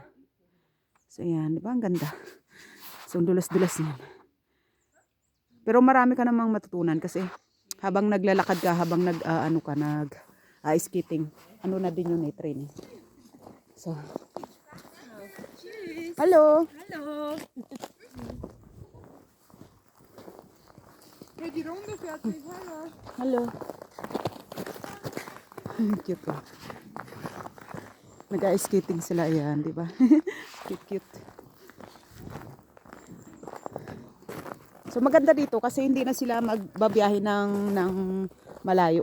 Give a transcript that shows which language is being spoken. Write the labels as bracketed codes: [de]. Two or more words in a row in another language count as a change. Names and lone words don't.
[tl] So, ayan. Diba? Ang ganda. So, dulas-dulas yan. Pero marami ka namang matutunan kasi habang naglalakad ka, habang nag- [en] ice skating, [tl] ano na din yun training. [en] So, hello! [de] Hallo! Hey, die Runde fährt nicht, hallo! [tl] Hello! Cute ko. Nag- [en] ice skating [tl] sila yan, di ba? Cute. So maganda dito kasi hindi na sila magbabiyahe ng malayo.